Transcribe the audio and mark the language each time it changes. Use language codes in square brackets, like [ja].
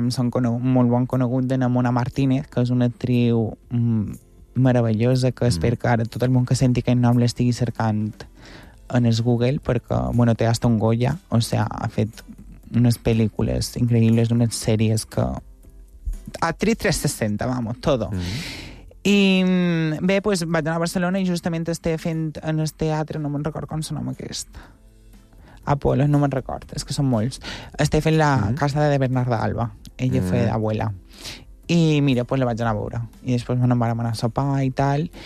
[ca] Som molt bon conegut de Namona Martínez, que és una actriu meravellosa que espero que ara tot el món que senti aquest nom l'estigui cercant en el Google, perquè, [es] bueno, [ca] té [es] hasta [ca] un Goya, [es] o sea, [ca] ha fet unes pel·lícules increïbles, unes sèries que... [es] Actriz 360, vamos, todo. [ca] Mm-hmm. I, bé, [es] pues [ca] vaig anar a Barcelona i justament estic fent en el teatre, no me'n record com se nom aquest. Apolo, no me'n record, és que són molts. Estic fent la casa de Bernarda Alba, [es] ella fue d'abuela. [ca] I mira, pues la vaig anar a veure. I després me'n vam anar a sopar i tal.